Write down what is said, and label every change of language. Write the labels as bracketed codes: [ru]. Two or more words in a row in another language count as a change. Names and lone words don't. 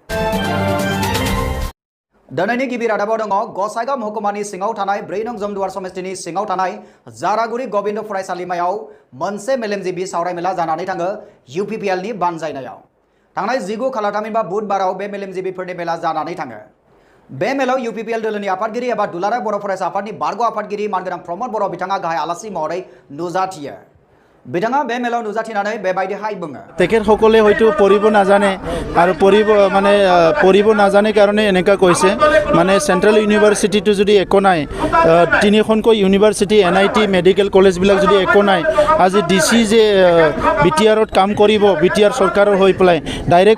[brx] दिनैनि गिबि रादाबाव दङ गसाइगाव महकुमानि सिङाव थानाय 4 नं जमदुवार समितिनि सिङाव थानाय जारागुरि गबिन्द फरायसालिमायाव मोनसे मेलेमजिबि सावरायमेला जानानै थाङो UPPLनि बानजायनायाव। थांनाय 19 खालार थामहिनबा बुधबाराव बे मेलेमजिबिफोरनि मेला जानानै थाङो। बे मेलाव UPPL दोलोनि आफादगिरि एबा दुलाराय बर' फरायसा आफादनि बारग' आफादगिरि मानगोनां प्रमद बर' बिथाङा गाहाय आलासि महरै नुजाथियो। बिथाङा बे मेलाव नुजाथिनानै बेबायदिहाय बुङो। [as] তেখেতসকলে হয়তো পঢ়িব নাজানে আৰু পঢ়িব নাজানে কাৰণে এনেকা কৈছে মানে সেন্ট্ৰেল ইউনিভাৰ্সিটিটো যদি একো নাই তিনিখনকৈ ইউনিভাৰ্সিটি NIT মেডিকেল কলেজবিলাক যদি একো নাই আজি DC যে BTRত কাম কৰিব BTR চৰকাৰৰ হৈ পেলাই ডাইৰেক্ট